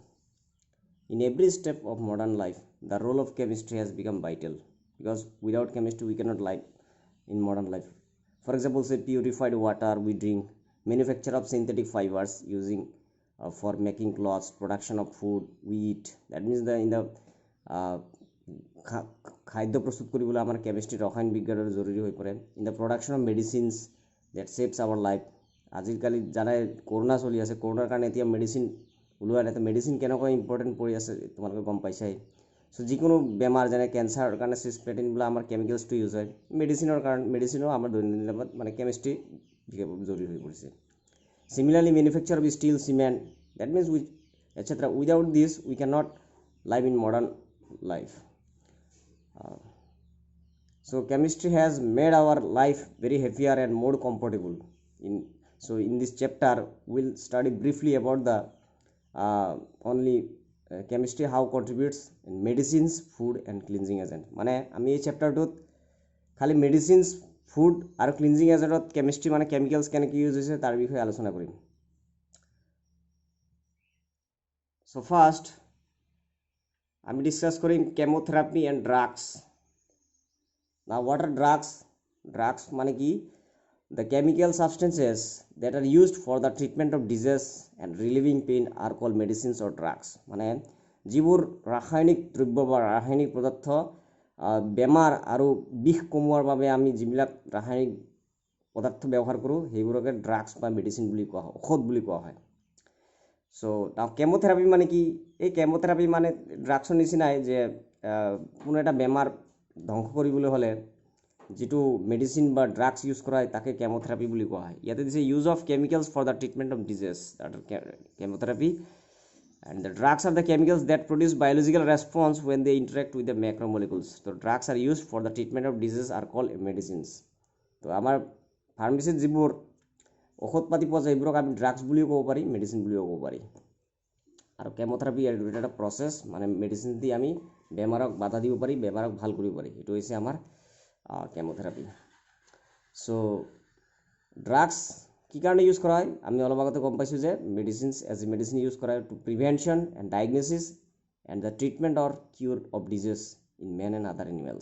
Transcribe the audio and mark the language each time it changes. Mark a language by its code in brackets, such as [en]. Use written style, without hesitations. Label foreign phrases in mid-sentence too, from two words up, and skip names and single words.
[en] In every step of modern life, the role of chemistry has become vital because without chemistry we cannot live in modern life. For example, say purified water we drink, manufacture of synthetic fibers using for making clothes, production of food we eat. That means [as] খাদ্য প্ৰস্তুত কৰিবলৈ আমাৰ কেমিষ্ট্ৰি ৰসায়ন বিজ্ঞানৰ জৰুৰী হৈ পৰে [en] in the production of medicines that saves our life [as] আজিকালি জানাই কৰোণা চলি আছে কৰোণাৰ কাৰণে এতিয়া মেডিচিন ওলোৱা নাই মেডিচিন কেনেকুৱা ইম্পৰ্টেণ্ট পৰি আছে তোমালোকে গম পাইছাই সো যিকোনো বেমাৰ যেনে কেঞ্চাৰৰ কাৰণে চিছপেটিন বোলা আমাৰ কেমিকেলছটো ইউজ হয় মেডিচিনো আমাৰ দৈনন্দিন জীৱনত মানে কেমিষ্ট্ৰি জৰুৰী হৈ পৰিছে [en] similarly manufacture of steel cement that means with etcetera without this we can not live in modern life. So chemistry has made our life very heavier and more comfortable. In this chapter we'll study briefly about the only chemistry how contributes in medicines, food and cleansing agent. [as] মানে আমি এই চ্যাপ্টারটোত খালি [en] medicines food [as] আৰু [en] cleansing agent [as] কেমিস্ট্রি মানে কেমিক্যালস কেনেকৈ ইউজ হৈছে তাৰ বিষয়ে আলোচনা কৰিম. [en] so first [as] আমি ডিসকাস করিম [en] chemotherapy and drugs. Now what are drugs? Drugs [as] মানে কি? [en] The chemical substances that are used for the treatment of disease and relieving pain are called medicines or drugs. [as] মানে যিবোৰ ৰাসায়নিক দ্ৰব্য বা ৰাসায়নিক পদাৰ্থ বেমাৰ আৰু বিষ কমোৱাৰ বাবে আমি যিবিলাক ৰাসায়নিক পদাৰ্থ ব্যৱহাৰ কৰোঁ সেইবোৰকে ড্ৰাগছ বা মেডিচিন বুলি কোৱা হয় ঔষধ বুলি কোৱা হয়. [en] so now [as] কেমোথেৰাপি মানে কি? এই কেমোথেৰাপি মানে ড্ৰাগছৰ নিচিনাই যে কোনো এটা বেমাৰ ধ্বংস কৰিবলৈ হ'লে যেটো মেডিসিন বা ড্রাগস ইউজ করা হয় তাকে কেমোথেরাপি বুলি কোৱা হয়. ইয়াতে দিছে [en] use of chemicals for the treatment of disease that are chemotherapy and the drugs are the chemicals that produce biological response when they interact with the macromolecules. So drugs are used for the treatment of disease are called medicines. [as] তো আমাৰ ফাৰ্মাসিত যিবোৰ ঔষধ পাতি পোৱা যায় এইবোৰক আমি ড্ৰাগছ বুলিও ক'ব পাৰি মেডিচিন বুলিও ক'ব পাৰি আৰু কেমোথেৰাপি এটা প্ৰসেস মানে মেডিচিন দি আমি বেমাৰক বাধা দিব পাৰি বেমাৰক ভাল কৰিব পাৰি এটো হৈছে আমাৰ কেমোথেৰাপি. সো ড্ৰাগছ কি কাৰণে ইউজ কৰা হয় আমি অলপ আগতে গম পাইছো যে মেডিচিনছ [en] as a medicine [as] ইউজ কৰা হয় [en] to prevention and diagnosis and the treatment or cure of disease in men and other animals.